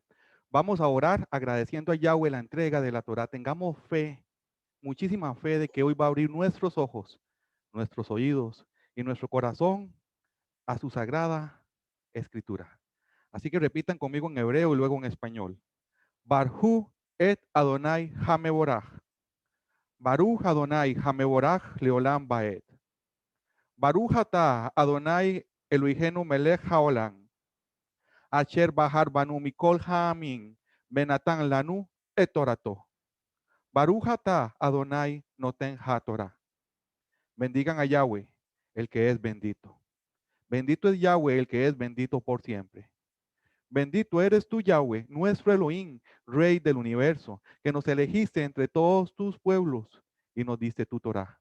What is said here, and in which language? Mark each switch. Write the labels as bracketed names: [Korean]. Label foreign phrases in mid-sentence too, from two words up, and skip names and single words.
[Spanish] Vamos a orar agradeciendo a Yahweh la entrega de la Torah. Tengamos fe, muchísima fe de que hoy va a abrir nuestros ojos, nuestros oídos y nuestro corazón a su sagrada escritura. Así que repitan conmigo en hebreo y luego en español. [Hebrew] ברכו את אדוני המבורך. ברוך אדוני המבורך לעולם ועד. ברוך אתה אדוני אלוהינו מלך העולם. אשר בחר בנו מכל העמים ונתן לנו את תורתו. ברוך אתה אדוני נותן התורה. [Spanish] Bendigan a Yahweh, el que es bendito. Bendito es Yahweh, el que es bendito por siempre. Bendito eres tú, Yahweh, nuestro Elohim, Rey del universo, que nos elegiste entre todos tus pueblos y nos diste tu Torah.